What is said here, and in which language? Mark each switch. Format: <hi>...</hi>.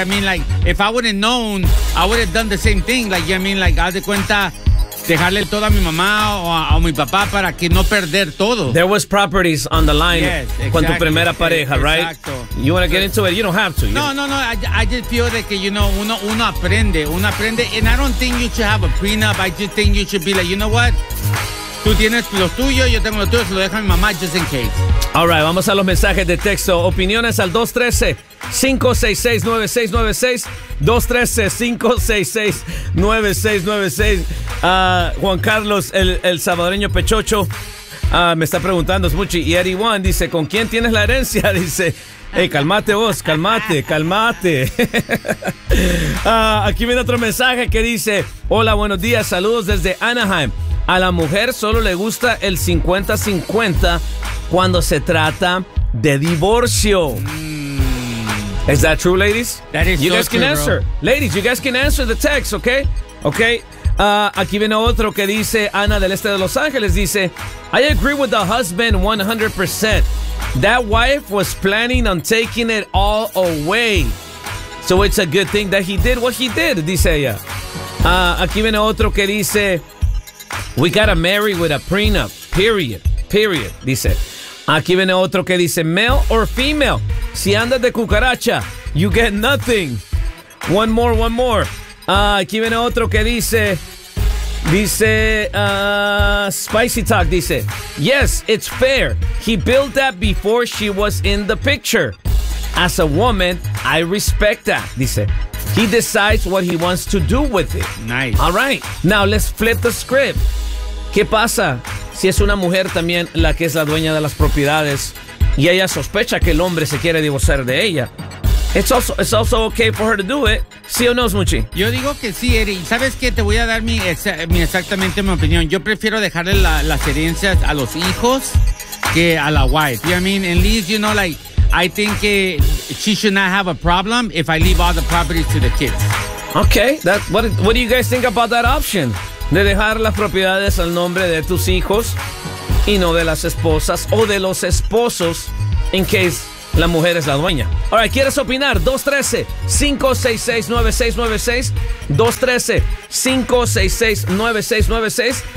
<en>I mean, like, if I would have known, I would have done the same thing. Like, I mean, like,</en> <es>haz de cuenta, dejarle todo a mi mamá o a mi papá para que no perder todo.</es> <en>There was properties on the line, yes, exactly,</en> <es>con tu primera pareja, exacto,</es> <en>right?</en> <es>Exacto.</es> <en>You want to get into it? You don't have to.</en> <es>No.</es> <en>I just feel that, like, you know,</en> <es>uno aprende.</es> <en>And I don't think you should have a prenup. I just think you should be like, you know what?</en> <es>Tú tienes lo tuyo, yo tengo lo tuyo, se lo deja mi mamá,</es> <en>just in case. All right,</en> <es>vamos a los mensajes de texto. Opiniones al 213-566-9696. 213-566-9696. Juan Carlos, el salvadoreño pechocho, me está preguntando, Smuchi. Y Eddie Juan dice, ¿con quién tienes la herencia? Dice, hey, calmate vos, calmate, calmate. Aquí viene otro mensaje que dice, hola, buenos días, saludos desde Anaheim. A la mujer solo le gusta el 50-50 cuando se trata de divorcio.</es> <en>Is that true, ladies? That is you so guys true, can answer. Bro. Ladies, you guys can answer the text, okay? Okay.</en> <es>Aquí viene otro que dice, Ana del Este de Los Ángeles, dice,</es> <en>I agree with the husband 100%. That wife was planning on taking it all away. So it's a good thing that he did what he did,</en> <es>dice ella. Aquí viene otro que dice,</es> <en>we gotta marry with a prenup, period, period,</en> <es>dice. Aquí viene otro que dice,</es> <en>male or female,</en> <es>si andas de cucaracha,</es> <en>you get nothing. One more, one more.</en> <es>Aquí viene otro que dice, Spicy Talk, dice,</es> <en>yes, it's fair. He built that before she was in the picture. As a woman, I respect that,</en> <es>dice.</es> <en>He decides what he wants to do with it. Nice. All right. Now, let's flip the script.</en> <es>¿Qué pasa si es una mujer también la que es la dueña de las propiedades y ella sospecha que el hombre se quiere divorciar de ella?</es> <en>It's also okay for her to do it.</en> <es>¿Sí o no, Smuchi? Yo digo que sí, Eri. ¿Sabes qué? Te voy a dar mi opinión. Yo prefiero dejarle las herencias a los hijos que a la wife.</es> <en>You know what I mean? At least, you know, like, I think she should not have a problem if I leave all the property to the kids. Okay, what do you guys think about that option?</en> <es>De dejar las propiedades al nombre de tus hijos y no de las esposas o de los esposos</es> <en>in case</en> <es>la mujer es la dueña.</es> <en>All right,</en> <es>¿quieres opinar? 213-566-9696. 213-566-9696.</es>